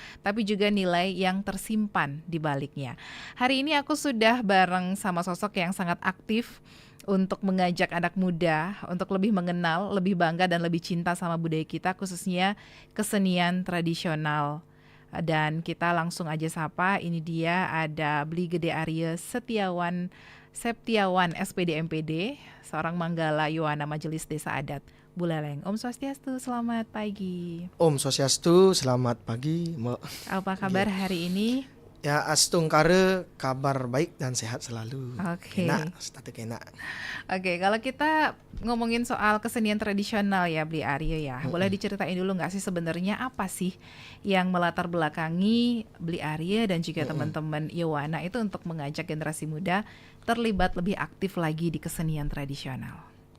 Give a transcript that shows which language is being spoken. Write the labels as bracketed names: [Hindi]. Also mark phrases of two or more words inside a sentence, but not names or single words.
[Indonesian] Tapi juga nilai yang tersimpan di baliknya. Hari ini aku sudah bareng sama sosok yang sangat aktif untuk mengajak anak muda untuk lebih mengenal, lebih bangga dan lebih cinta sama budaya kita, khususnya kesenian tradisional. Dan kita langsung aja sapa, ini dia ada Bli Gede Arya Septiawan SPD MPD, seorang Manggala Yowana Majelis Desa Adat Buleleng. Om Swastiastu, selamat pagi. Om Swastiastu, selamat pagi. Apa kabar hari ini? Ya, astungkare, kabar baik dan sehat selalu. Oke. Enak, status enak. Oke, kalau kita ngomongin soal kesenian tradisional ya Bli Arya ya, boleh diceritain dulu nggak sih sebenarnya apa sih yang melatar belakangi Bli Arya dan juga teman-teman Yowana itu untuk mengajak generasi muda terlibat lebih aktif lagi di kesenian tradisional?